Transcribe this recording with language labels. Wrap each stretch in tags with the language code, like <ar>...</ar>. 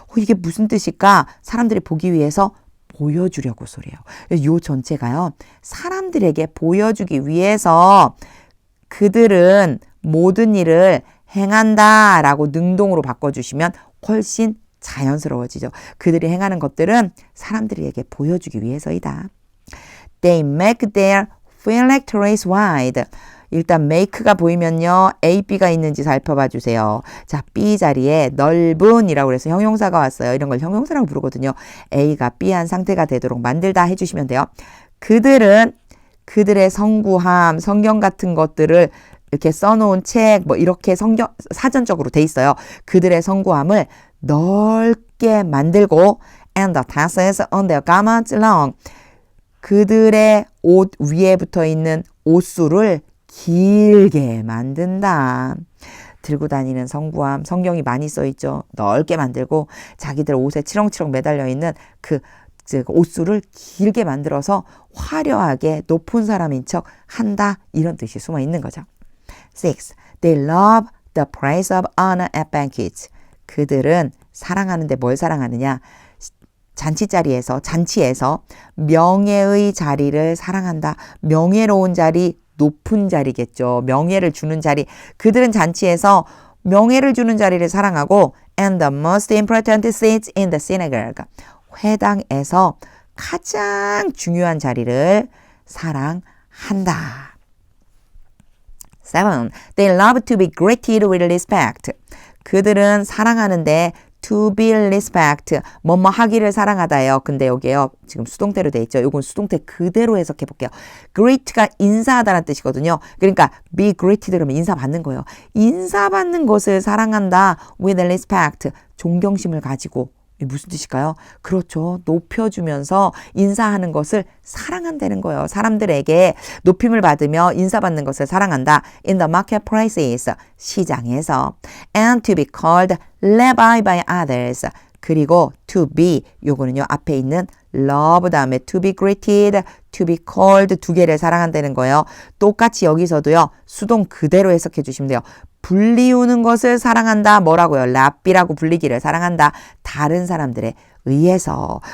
<ko>이게 무슨 뜻일까? 사람들이 보기 위해서 보여주려고 소리예요. 요 전체가요. 사람들에게 보여주기 위해서 그들은 모든 일을 행한다라고 능동으로 바꿔주시면 훨씬 자연스러워지죠. 그들이 행하는 것들은 사람들에게 보여주기 위해서이다.</ko> <en>They make their phylacteries wide.</en> <ko>일단 make가 보이면요. A, B가 있는지 살펴봐 주세요. 자, B 자리에 넓은이라고 해서 형용사가 왔어요. 이런 걸 형용사라고 부르거든요. A가 B한 상태가 되도록 만들다 해주시면 돼요. 그들은 그들의 성구함, 성경 같은 것들을 이렇게 써놓은 책, 이렇게 사전적으로 돼 있어요. 그들의 성구함을 넓게 만들고</ko> <en>and the tassels on their garments long.</en> <ko>그들의 옷 위에 붙어 있는 옷수를 길게 만든다. 들고 다니는 성구함, 성경이 많이 써 있죠. 넓게 만들고 자기들 옷에 치렁치렁 매달려 있는 그 옷수를 길게 만들어서 화려하게 높은 사람인 척 한다. 이런 뜻이 숨어 있는 거죠. 6.</ko> <en>They love the praise of honor at banquets.</en> <ko>그들은 사랑하는데 뭘 사랑하느냐? 잔치에서 명예의 자리를 사랑한다. 명예로운 자리, 높은 자리겠죠. 명예를 주는 자리. 그들은 잔치에서 명예를 주는 자리를 사랑하고</ko> <en>and the most important seats in the synagogue.</en> <ko>회당에서 가장 중요한 자리를 사랑한다. 7.</ko> <en>They love to be greeted with respect.</en> <ko>그들은 사랑하는데</ko> <en>to be respect,</en> <ko>뭐뭐 하기를 사랑하다예요. 근데 여기에요. 지금 수동태로 돼 있죠. 요건 수동태 그대로 해석해 볼게요. greet가 인사하다라는 뜻이거든요. 그러니까 be greeted 그러면 인사받는 거예요. 인사받는 것을 사랑한다. with respect, 존경심을 가지고. 무슨 뜻일까요? 그렇죠. 높여주면서 인사하는 것을 사랑한다는 거예요. 사람들에게 높임을 받으며 인사받는 것을 사랑한다.</ko> <en>In the marketplaces,</en> <ko>시장에서.</ko> <en>And to be called rabbi by others.</en> <ko>그리고 to be, 요거는요. 앞에 있는 love 다음에</ko> <en>to be greeted, to be called</en> <ko>두 개를 사랑한다는 거예요. 똑같이 여기서도요. 수동 그대로 해석해 주시면 돼요. 불리우는 것을 사랑한다. 뭐라고요? 랍비라고 불리기를 사랑한다. 다른 사람들에 의해서.</ko>